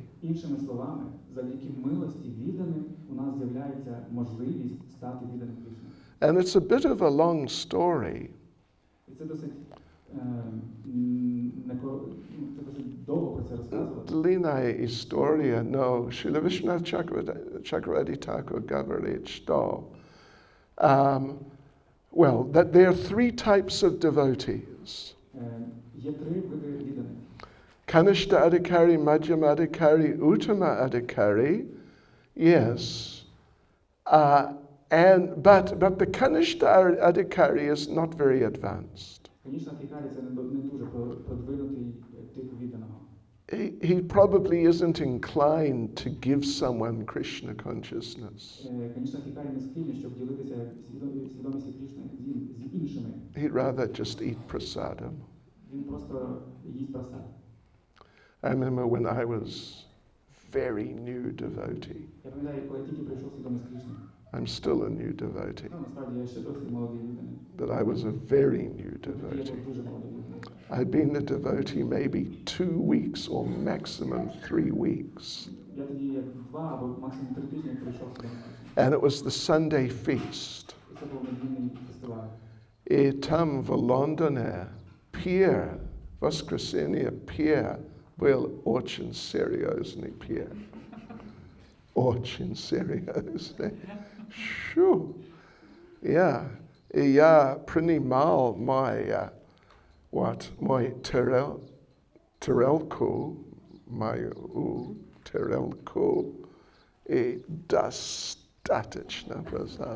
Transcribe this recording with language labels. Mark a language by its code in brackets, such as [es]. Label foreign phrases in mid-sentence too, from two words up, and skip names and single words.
[uk] Іншими словами, завдяки милості відданим у нас з'являється можливість стати відданим Кришні. [en] And it's a bit of a long story. [uk] І це досить це досить довго про це розказувати. [ru] Длинная история, но Шрила Вишванатх Chakravarti Thakur говорит, что [en] well, that there are three types of devotees. [uk] Є три види відданих. [en] Kanishta Adhikari, Madhyama Adhikari, Uttama Adhikari, yes. But the Kanishta Adhikari is not very advanced. [uk] Канішна Адхікарі це не дуже продвинутий тип відданого. [en] He probably isn't inclined to give someone Krishna consciousness. [uk] Канішна Адхікарі не схильний, щоб ділитися свідомістю Кришни з іншими. [en] He'd rather just eat prasadam. [uk] Він просто їсть просад. [en] I remember when I was very new devotee. [uk] Я пам'ятаю, коли я тільки прийшов свідомість Кришни. [en] I'm still a new devotee. [uk] Насправді я ще досить молодий відданий. [en] But I was a very new [uk] Я [en] devotee. [uk] був дуже молодий відданий. [en] I'd been a devotee maybe 2 weeks or maximum 3 weeks. [uk] Я тоді як 2 або максимум 3 тижні прийшов свідомість Кришни. [en] And it was the Sunday feast. [uk] І це був недільний фестиваль. [ru] И там в Лондоне пир, воскресенье пир, был очень серьезный пир. Очень серьезный. Шу. И я принимал мой тарелку, мою тарелку, и достаточно просад.